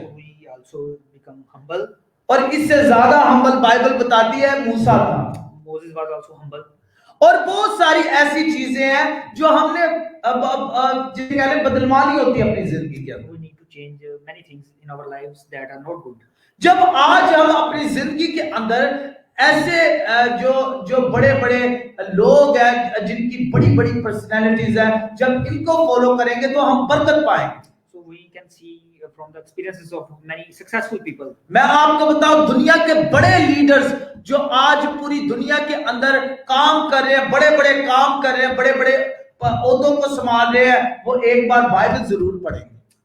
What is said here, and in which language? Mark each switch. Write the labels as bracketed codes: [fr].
[en] So we also become humble. [hi] और इससे ज्यादा हम्बल बाइबल बताती है मूसा था। [en] Moses was also humble. [hi] और बहुत सारी ऐसी चीजें हैं जो हमने जिन्हें बदलवानी होती है अपनी जिंदगी के अंदर। [en] We need to change many things in our lives that are not good. [hi] जब आज हम अपनी जिंदगी के अंदर ऐसे जो बड़े बड़े लोग हैं जिनकी बड़ी बड़ी पर्सनैलिटीज हैं, जब इनको फॉलो करेंगे तो हम बरकत पाएंगे। [en] So we can see from the experiences of many successful people. [hi] मैं आपको बताऊं दुनिया के बड़े लीडर्स जो आज पूरी दुनिया के अंदर काम कर रहे हैं, बड़े बड़े काम कर रहे हैं, बड़े बड़े ओहदों को संभाल रहे हैं, वो एक बार बाइबल जरूर पढ़ेंगे।